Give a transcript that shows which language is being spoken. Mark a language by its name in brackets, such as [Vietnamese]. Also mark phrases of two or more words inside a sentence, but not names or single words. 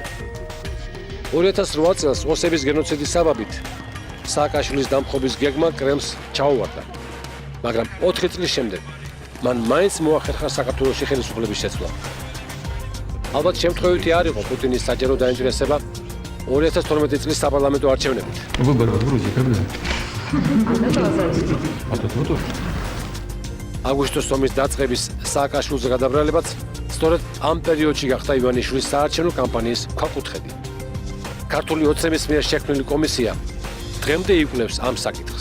[Georgian] 2008 წელს ოსების გენოციდის საბაბით სააკაშვილის დამხობის გეგმა კრემლს ჩაუვარდა, მაგრამ 4 წლის შემდეგ მან მაინც მოახერხა საქართველოში ხელისუფლების შეცვლა. ალბათ შემთხვევითი არ იყო პუტინის საჯარო დაინტერესება 2012 წლის საპარლამენტო არჩევნებით. [Russian] Выборы в Грузии когда? [Georgian] აგვისტოს ომის დაწყების სააკაშვილზე გადაბრალებაც სწორედ ამ პერიოდში გახდა ივანიშვილის საარჩევნო კამპანიის ქვაკუთხედი. ქართული ოცნების მიერ შექმნილი კომისია დღემდე იკვლევს ამ საკითხს.